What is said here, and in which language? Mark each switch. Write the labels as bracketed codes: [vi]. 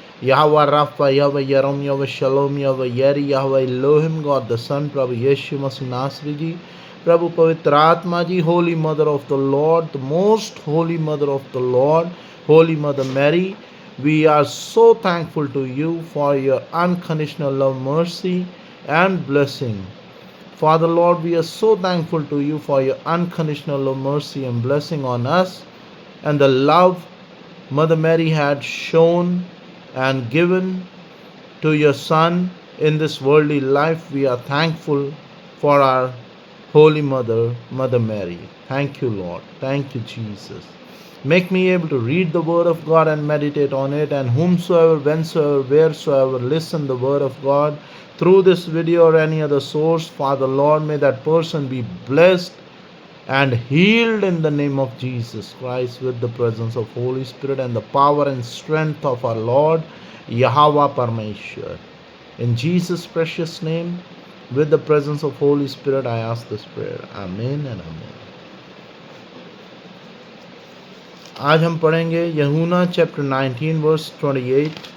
[en] यहोवा राफा, यहोवा यरम, यहोवा शलोम, यहोवा यरी, यहोवा एलोहिम, गॉड द सन, प्रभु यीशु मसीह नासरी जी, प्रभु पवित्र आत्मा ji, holy mother of the lord, the most holy mother of the lord, holy mother Mary, we are so thankful to you for your unconditional love, mercy and blessing. Father Lord, we are so thankful to you for your unconditional love, mercy and blessing on us, and the love Mother Mary had shown and given to your Son in this worldly life. We are thankful for our Holy Mother, Mother Mary. Thank you, Lord. Thank you, Jesus. Make me able to read the Word of God and meditate on it, and whomsoever, whensoever, wheresoever listen the Word of God through this video or any other source, Father Lord, may that person be blessed and healed in the name of Jesus Christ, with the presence of Holy Spirit and the power and strength of our Lord Yahweh Parmeshwar. In Jesus' precious name, with the presence of Holy Spirit, I ask this prayer. Amen and amen. [hi] आज हम पढ़ेंगे यूहन्ना chapter 19 verse 28।